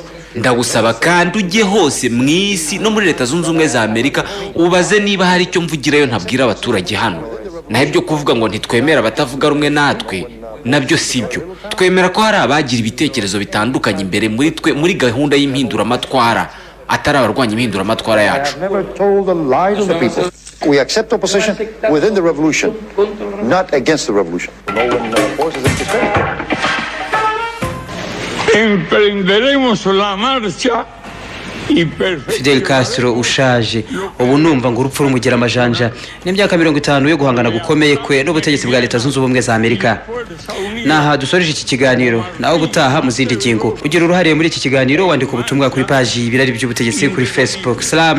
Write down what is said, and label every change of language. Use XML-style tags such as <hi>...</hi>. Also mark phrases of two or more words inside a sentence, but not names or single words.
<rw>Ndagusaba kandi ujye hose mu isi no muri Leta Zunze Ubumwe za Amerika ubaze niba hari icyo mvugirayo ntabwira abaturage hano. Naho ibyo kuvuga ngo ntitwemera abatavuga rumwe natwe nabyo sibyo. Twemera ko hari abagira ibitekerezo bitandukanye imbere muri twe muri gahunda y'impinduramatwara, atari abarwanya impinduramatwara yacu.</rw> <en>We accept opposition within the revolution, not against the revolution.</en> <es>Emprenderemos la marcha.</es> <rw>Fidel Castro ushaje ubu numva ngo urupfu rumugera amajanja, n'imyaka 50 yo guhangana gukomeye kwe n'ubutegetsi bwa Leta Zunze Ubumwe za Amerika. Naha dusoreje iki kiganiro, naho gutaha mu zindi ngingo. Ugira uruhare muri iki kiganiro wandika ubutumwa kuri page y'ibirari by'ubutegetsi kuri Facebook.</rw>